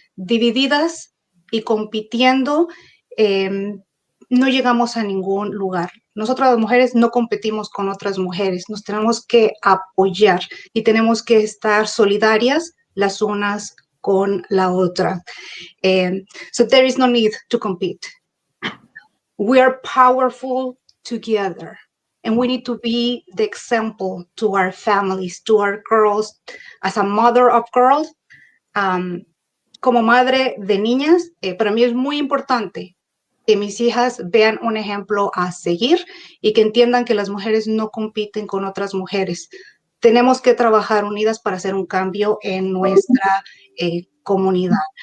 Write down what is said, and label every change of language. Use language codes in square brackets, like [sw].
[es] Divididas y compitiendo, no llegamos a ningún lugar. Nosotras las mujeres no competimos con otras mujeres, nos tenemos que apoyar y tenemos que estar solidarias las unas con la otra. [en] So there is no need to compete. We are powerful together and we need to be the example to our families, to our girls. As a mother of girls, [es] como madre de niñas, para mí es muy importante que mis hijas vean un ejemplo a seguir y que entiendan que las mujeres no compiten con otras mujeres. Tenemos que trabajar unidas para hacer un cambio en nuestra comunidad.